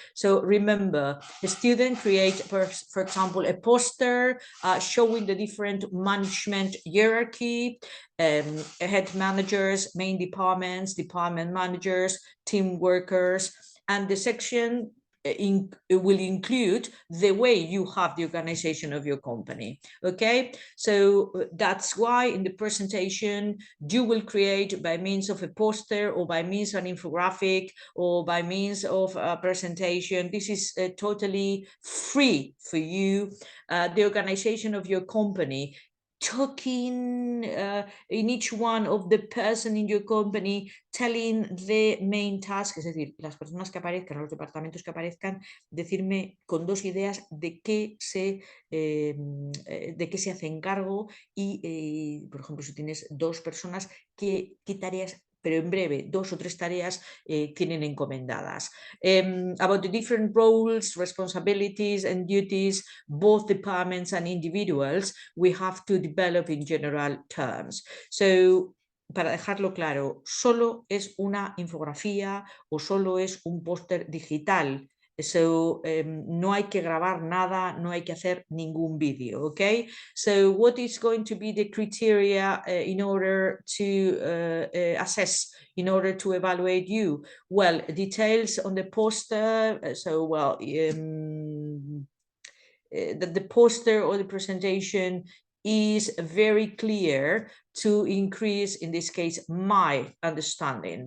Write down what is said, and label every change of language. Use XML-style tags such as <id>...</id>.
<en>So remember, the student creates, for example, a poster showing the different management hierarchy, head managers, main departments, department managers, team workers, and the section will include the way you have the organization of your company. Okay, so that's why in the presentation you will create by means of a poster or by means of an infographic or by means of a presentation. This is totally free for you. The organization of your company, talking in each one of the person in your company, telling the main task,</en> <es>es decir, las personas que aparezcan, los departamentos que aparezcan, decirme con 2 ideas de qué se hacen cargo y, por ejemplo, si tienes 2 personas, qué tareas, pero en breve, 2 o 3 tareas tienen encomendadas.</es> <en>About the different roles, responsibilities and duties, both departments and individuals, we have to develop in general terms.</en> <es>So, para dejarlo claro, solo es una infografía o solo es un póster digital. So no hay que grabar nada, no hay que hacer ningún vídeo, okay?</es> <en>So what is going to be the criteria in order to assess, in order to evaluate you? Well, details on the poster, that the poster or the presentation is very clear to increase, in this case, my understanding.</en>